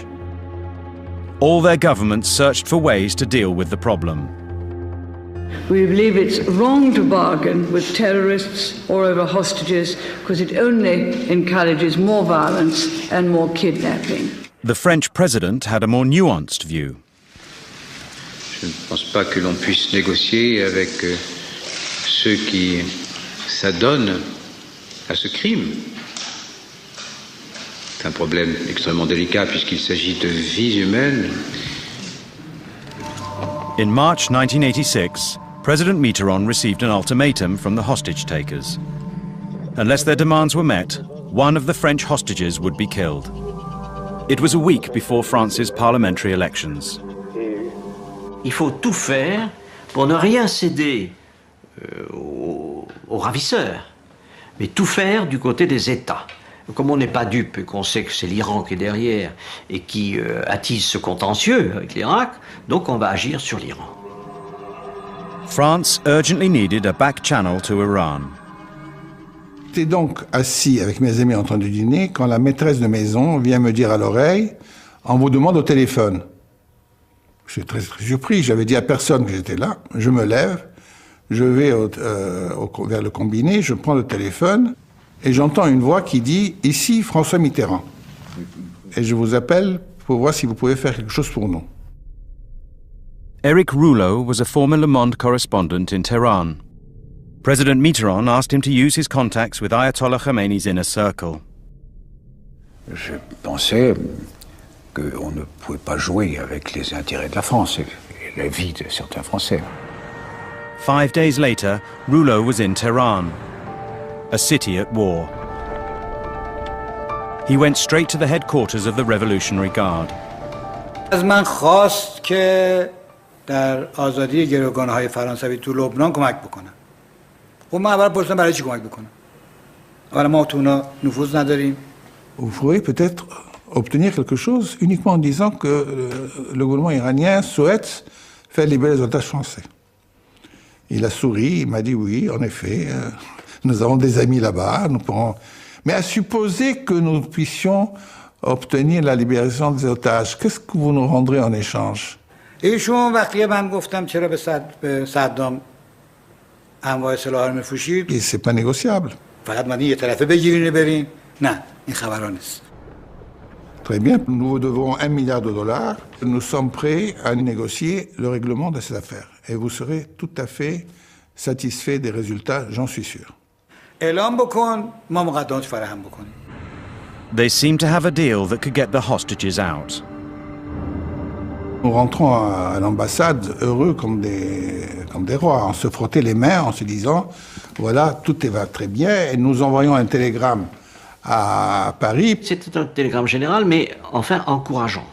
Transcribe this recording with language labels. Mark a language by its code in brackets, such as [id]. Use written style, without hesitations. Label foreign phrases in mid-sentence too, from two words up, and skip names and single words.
[en] All their governments searched for ways to deal with the problem. We believe it's wrong to bargain with terrorists or over hostages because it only encourages more violence and more kidnapping. The French president had a more nuanced view. [fr] Je ne pense pas que l'on puisse négocier avec ceux qui s'adonnent à ce crime. C'est un problème extrêmement délicat puisqu'il s'agit de vies humaines. [en] In March 1986, President Mitterrand received an ultimatum from the hostage-takers. Unless their demands were met, one of the French hostages would be killed. It was a week before France's parliamentary elections. [fr] Il faut tout faire pour ne rien céder aux ravisseurs, mais tout faire du côté des États. Comme on n'est pas dupe et qu'on sait que c'est l'Iran qui est derrière et qui attise ce contentieux avec l'Irak, donc on va agir sur l'Iran. [en] France urgently needed a back channel to Iran. [fr] J'étais donc assis avec mes amis en train de dîner quand la maîtresse de maison vient me dire à l'oreille « On vous demande au téléphone ». Je suis très surpris, j'avais dit à personne que j'étais là. Je me lève, je vais vers le combiné, je prends le téléphone et j'entends une voix qui dit « Ici François Mitterrand ». Et je vous appelle pour voir si vous pouvez faire quelque chose pour nous. [en] Eric Rouleau was a former Le Monde correspondent in Tehran. President Mitterrand asked him to use his contacts with Ayatollah Khomeini's inner circle. [fr] Je pensais qu'on ne pouvait pas jouer avec les intérêts de la France et la vie de certains Français. [en] 5 days later, Rouleau was in Tehran, a city at war. He went straight to the headquarters of the Revolutionary Guard. [fa] از من خواست که در آزادی گروگان‌های فرانسوی تو لبنان کمک بکنم. خب من اول پرسیدم برای چی کمک بکنم؟ اولا ما تو اونا نفوذ نداریم. [fr] Vous pourriez peut-être obtenir quelque chose uniquement en disant que le gouvernement iranien souhaite faire libérer les otages français. Il a souri, il m'a dit oui, en effet, nous avons des amis là-bas, nous pourrons... Mais à supposer que nous puissions obtenir la libération des otages, qu'est-ce que vous nous rendrez en échange? [fa] ایشون وقتی من گفتم چرا به صدام انواع سلاح رو میفروشید؟ [fr] Et c'est pas négociable. [fa] فقط من یه طرفه بگیرین برین؟ نه، این خبران نیست. [fr] Très bien, nous vous devons $1 milliard. Nous sommes prêts à négocier le règlement de cette affaire. Et vous serez tout à fait satisfait des résultats, j'en suis sûr. [fa] اعلام بکن، ما مقدمات فراهم بکنیم. [en] They seemed to have a deal that could get the hostages out. [fr] Nous rentrons à l'ambassade heureux comme des rois. On se frottait les mains en se disant, voilà, tout va très bien. Et nous envoyons un télégramme à Paris. C'était un télégramme général, mais enfin encourageant.